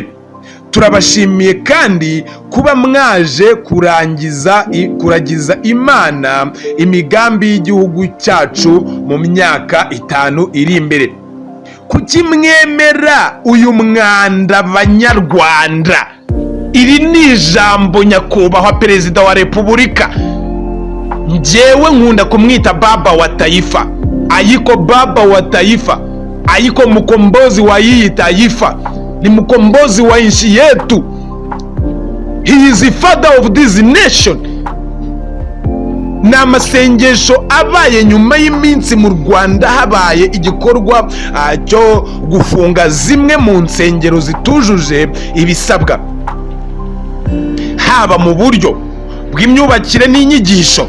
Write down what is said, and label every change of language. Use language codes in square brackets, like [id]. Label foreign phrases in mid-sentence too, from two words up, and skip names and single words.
[rw] Turabashimiye kandi kuba mwaje kuragiza Imana imigambi y'igihugu cyacu mu myaka 5 iri imbere. Kuki mwemera uyu mwanda banyarwanda? Iri ni ijambo nyakubahwa Perezida wa Repubulika. Njyewe nkunda kumwita [sw] baba wa taifa, ayiko baba wa taifa, ayiko mkombozi wa hii taifa, ni mkombozi wa nchi yetu. [en] He is the father of this nation. [rw] Na masengesho abaye nyuma y'iminsi mu Rwanda habaye igikorwa cyo gufunga zimwe mu nsengero zitujuje ibisabwa, haba mu buryo bw'imyubakire n'inyigisho.